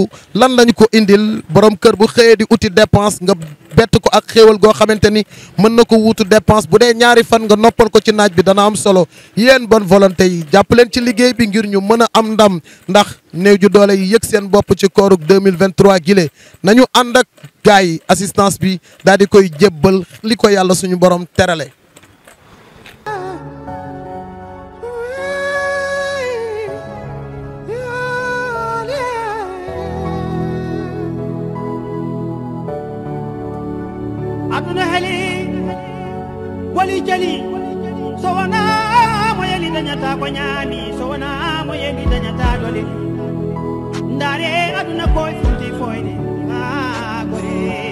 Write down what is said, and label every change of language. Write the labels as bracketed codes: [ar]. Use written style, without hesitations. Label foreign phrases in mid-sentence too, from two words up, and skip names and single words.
[wo] lan lañu ko indil borom kër bu xëyee di uti dépense nga bett ko ak xéewal goo xamante ni mën na ko wuutu dépense bu dee ñaari fan nga noppal ko ci naaj bi dana am solo yéen bonne volonté yi jàpp leen ci liggéey bi ngir ñu mën a am ndam ndax néew ju doole yi yëg seen bopp ci koorug 2023 gile nañu ànd ak gars yi assistance bi daal di koy jébbal li ko yàlla suñu borom terale. [ff] aduna heli wali jali so wona mo yeli dañata ko ñaami so wona mo yeli dañata dole ndare aduna koye funti foyde ha gore